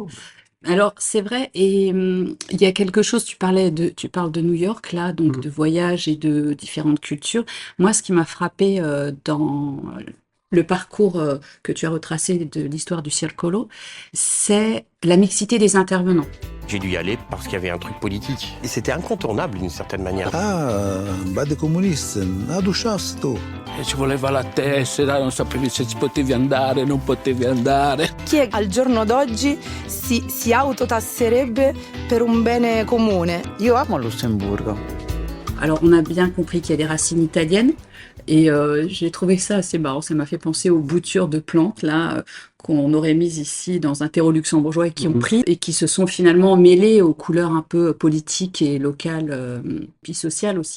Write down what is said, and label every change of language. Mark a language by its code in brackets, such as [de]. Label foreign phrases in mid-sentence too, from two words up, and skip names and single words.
[fr] Alors, c'est vrai, et il y a quelque chose, tu parles de New York, là, donc de voyage et de différentes cultures. Moi, ce qui m'a frappé dans le parcours que tu as retracé de l'histoire du Circolo, c'est la mixité des intervenants. J'ai dû y aller parce qu'il y avait un truc politique. Et c'était incontournable d'une certaine manière. [it] Ah, bande comuniste, adusciasto. E ci voleva la tessera, non sapevi se ci potevi andare, non potevi andare. Chi è al giorno d'oggi si autotasserebbe per un bene comune? Io amo Lussemburgo. [fr] Alors, on a bien compris qu'il y a des racines italiennes, et j'ai trouvé ça assez marrant. Ça m'a fait penser aux boutures de plantes, là, qu'on aurait mises ici dans un terreau luxembourgeois et qui ont pris, et qui se sont finalement mêlées aux couleurs un peu politiques et locales, puis sociales aussi.